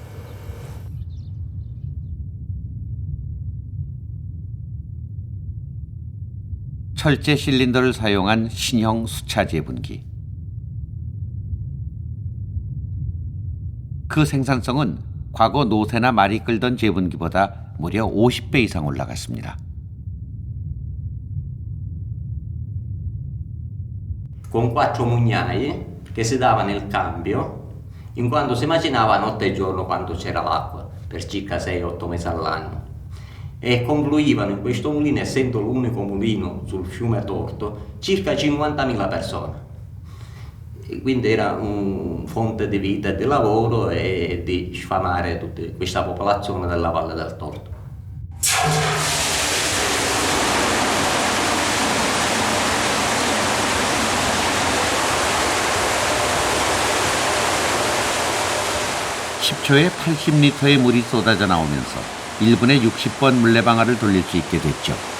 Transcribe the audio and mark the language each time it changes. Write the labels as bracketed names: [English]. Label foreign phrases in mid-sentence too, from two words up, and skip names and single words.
[Korean] 철제 실린더를 사용한 신형 수차 재분기. 그 생산성은 과거 노새나 말이 끌던 재분기보다 무려 50배 이상 올라갔습니다. [Italian] Con 4 mugnaie che si dava nel cambio, in quanto si macinava notte e giorno quando c'era l'acqua, per circa 6-8 mesi all'anno. E confluivano in questo mulino, essendo l'unico mulino sul fiume Torto, circa 50.000 persone. E quindi era una fonte di vita e di lavoro e di sfamare tutta questa popolazione della Valle del Torto. [Korean] (10초에) 80리터의 물이 쏟아져 나오면서 1분에 60번 물레방아를 돌릴 수 있게 됐죠.